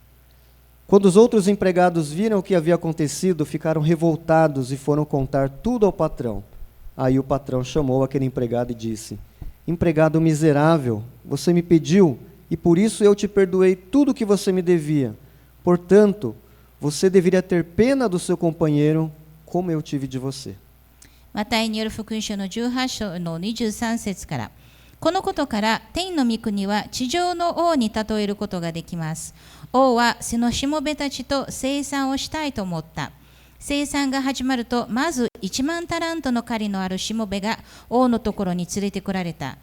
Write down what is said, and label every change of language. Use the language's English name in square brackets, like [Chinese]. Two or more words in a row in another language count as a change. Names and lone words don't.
[Portuguese] Quando os outros empregados viram o que havia acontecido, ficaram revoltados e foram contar tudo ao patrão. Aí o patrão chamou aquele empregado e disse: empregado miserável, você me pediu, e por isso eu te perdoei tudo o que você me devia. Portanto, você deveria ter pena do seu companheiro, como eu tive de você. [Japanese] マタイによる福音書の18章の23節から、このことから天の御国は地上の王に例えることができます。王はそのしもべたちと生産をしたいと思った。生産が始まると、まず1万タラントの借りのあるしもべが王のところに連れてこられた。